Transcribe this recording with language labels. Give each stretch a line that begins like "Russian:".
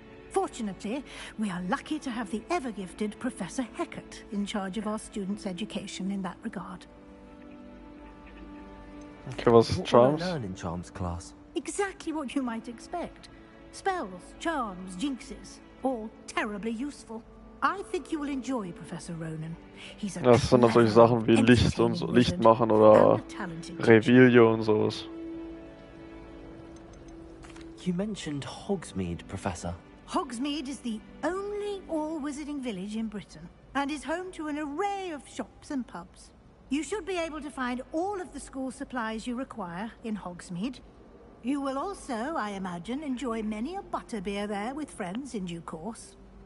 English: Fortunately, we are lucky to have the ever-gifted Professor Hecat in charge of our students' education in that regard.
German: Okay, was ist Charms?
English: What will I learn in Charms class? Exactly what you might expect. Spells, charms, jinxes, all terribly useful. I think you will enjoy Professor Ronan. He's a
German: Das sind natürlich Sachen wie Licht und so, Licht machen oder Revelio und sowas.
English: You mentioned Hogsmeade, Professor. Hogsmeade is the only all-wizarding village in Britain and is home to an array of shops and pubs. You should be able to find all of the school supplies you require in Hogsmeade. You will also, I imagine, enjoy many a butterbeer there with friends in due course.